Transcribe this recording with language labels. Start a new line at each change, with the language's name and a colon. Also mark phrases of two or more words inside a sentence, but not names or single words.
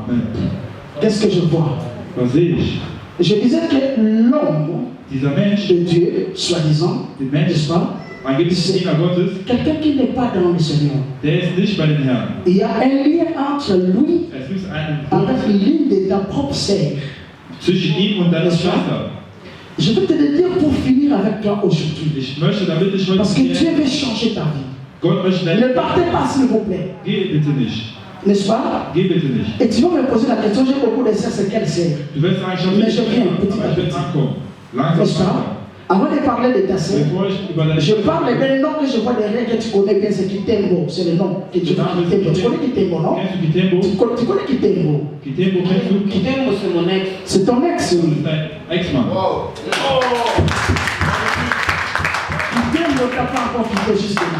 French: Amen. Qu'est-ce que je vois?
German: Was sehe ich?
French: Je disais que l'homme
German: Dieser Mensch,
French: de Dieu, soi-disant,
German: der Mensch,
French: n'est-ce pas?
German: angeblich Diener Gottes,
French: Quelqu'un qui n'est pas dans le Seigneur.
German: der ist nicht bei den Herrn.
French: Il y a un lien entre lui
German: Es gibt einen
French: avec l'une de ta propre sœur.
German: zwischen ihm und deiner Schwester.
French: Je vais te le dire pour finir avec toi aujourd'hui.
German: Ich möchte, damit ich heute
French: Parce que
German: hier,
French: Dieu veut changer ta vie.
German: Gott möchte
French: Ne
German: dein
French: partez pas s'il vous plaît.
German: Geh bitte nicht.
French: N'est-ce pas?
German: Geh bitte nicht.
French: Et tu vas me poser la question, j'ai beaucoup de sœurs, c'est quelle sœur?
German: Du wirst sagen, ich habe
French: Mais
German: nicht
French: je viens,
German: aber
French: petit à
German: ich will
French: petit.
German: ankommen. Langsam,
French: N'est-ce
German: langsam.
French: pas? Avant de parler de ta sœur, je parle d'un nom que je vois derrière que tu connais bien, c'est Kitembo. C'est le nom que tu connais. Tu connais Kitembo, non? Tu connais Kitembo? Kitembo, c'est mon ex. C'est ton ex. Ex-man. Kitembo n'a pas encore quitté jusque-là.